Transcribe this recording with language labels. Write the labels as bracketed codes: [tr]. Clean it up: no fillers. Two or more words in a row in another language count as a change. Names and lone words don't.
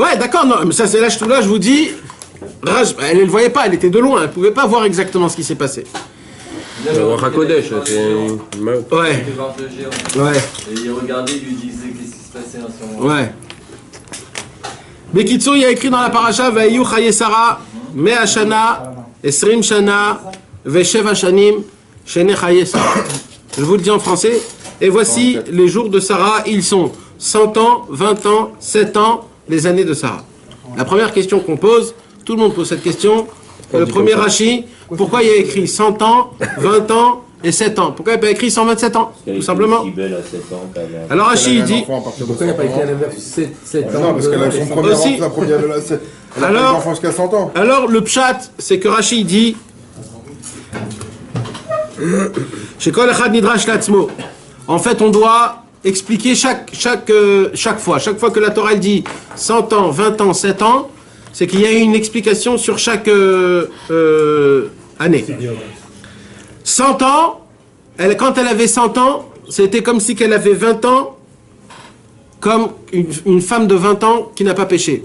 [fr] Ouais, d'accord, non, mais ça c'est là, je vous dis, elle ne le voyait pas, elle était de loin, elle ne pouvait pas voir exactement ce qui s'est passé. Rakodesh, c'est... Ouais. Ouais. Et il regardait, il lui disait qu'est-ce qui se passait en ce moment. Ouais. Bekitsu, il y a écrit dans la paracha, [he] ויהיו חיי שרה, מאה שנה, עשרים שנה, ושבע שנים, שני חיי שרה. [fr] Je vous le dis en français. Et voici les jours de Sarah, ils sont 100 ans, 20 ans, 7 ans, les années de Sarah. La première question qu'on pose, tout le monde pose cette question, le premier Rashi, pourquoi il y a écrit 100 ans, 20 ans et 7 ans? Pourquoi il n'y a pas écrit 127 ans? Tout simplement. Alors Rashi, il dit... Pourquoi il n'y a pas écrit à l'inverse 7 ans? Non, parce qu'elle a son premier Aussi. enfant, la première... Elle a pas d'enfant jusqu'à 100 ans. Alors le pshat, c'est que Rashi dit [he] שכל אחד נדרש לעצמו. [fr] En fait, on doit expliquer chaque fois. Chaque fois que la Torah elle dit 100 ans, 20 ans, 7 ans, c'est qu'il y a une explication sur chaque année. 100 ans, quand elle avait 100 ans, c'était comme si qu'elle avait 20 ans, comme une femme de 20 ans qui n'a pas péché.